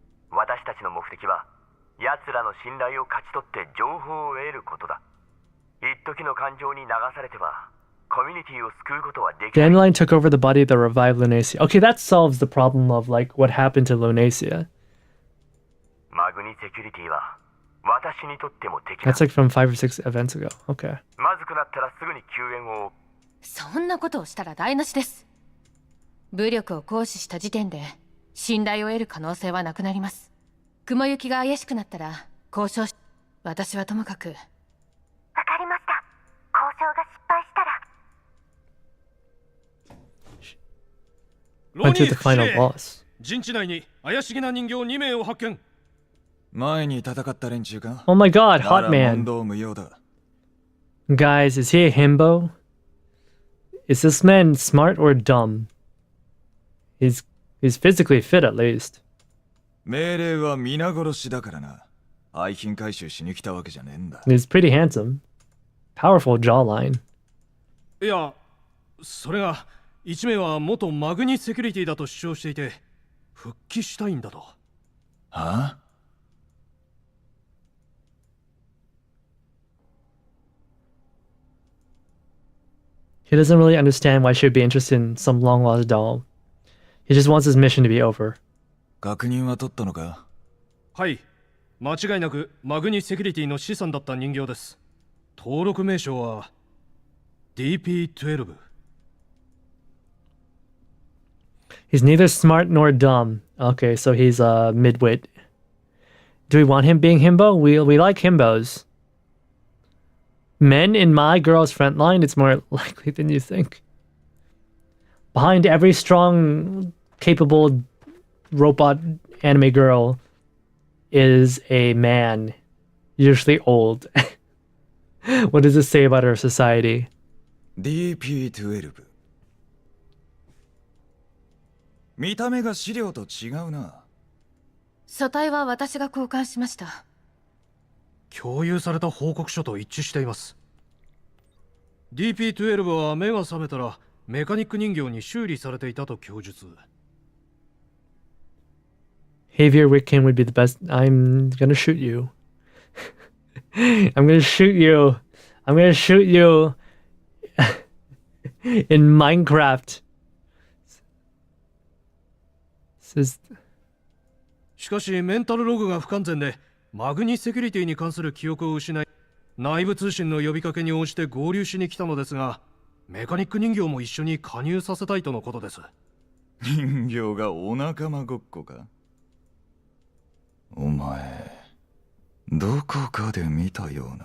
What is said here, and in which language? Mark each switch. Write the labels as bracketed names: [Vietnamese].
[Japanese] 私たちの目的は奴らの信頼を勝ち取って情報を得ることだ。一時の感情に流されてはコミュニティを救うことはできない。 [English] Dandelion took over the body that revived Lunacia. Okay, that solves the problem of like what happened to Lunacia. [Japanese] マグニセキュリティは私にとっても敵だ。 [English] That's like from 5 or 6 events ago. Okay. [Japanese] まずくなったらすぐに救援を。そんなことをしたら台無しです。武力を行使した時点で信頼を得る可能性はなくなります。雲行きが怪しくなったら交渉し、私はともかく。わかりました。交渉が失敗したら。 [English] Went to the final boss. [Japanese] 陣地内に怪しげな人形2名を発見。前に戦った連中か。 [English] Oh my god, Hot Man. [Japanese] 問答無用だ。 [English] Guys, is he a himbo? Is this man smart or dumb? He's physically fit at least. [Japanese] 命令は皆殺しだからな。愛品回収しに来たわけじゃねえんだ。 [English] He's pretty handsome. Powerful jawline. [Japanese] いや、それが1名は元マグニセキュリティだと主張していて、復帰したいんだと。はあ [English] He doesn't really understand why she would be interested in some long-lost doll. He just wants his mission to be over. [Japanese] 確認は取ったのか？はい、間違いなくマグニセキュリティの資産だった人形です。登録名称は DP12。 [English] He's neither smart nor dumb. Okay, so he's a midwit. Do we want him being himbo? We like himbos. Men in my girl's front line, it's more likely than you think. Behind every strong, capable robot anime girl is a man, usually old. What does this say about our society? [Japanese] DP12 見た目が資料と違うな。書体は私が交換しました。共有された報告書と一致しています。DP12 は目が覚めたらメカニック人形に修理されていたと供述。 [English] Javier Witkin would be the best. I'm gonna shoot you. I'm gonna shoot you. I'm gonna shoot you in Minecraft. Says... [Japanese] しかしメンタルログが不完全でマグニセキュリティに関する記憶を失い、内部通信の呼びかけに応じて合流しに来たのですが、メカニック人形も一緒に加入させたいとのことです。人形がお仲間ごっこか？お前、どこかで見たような。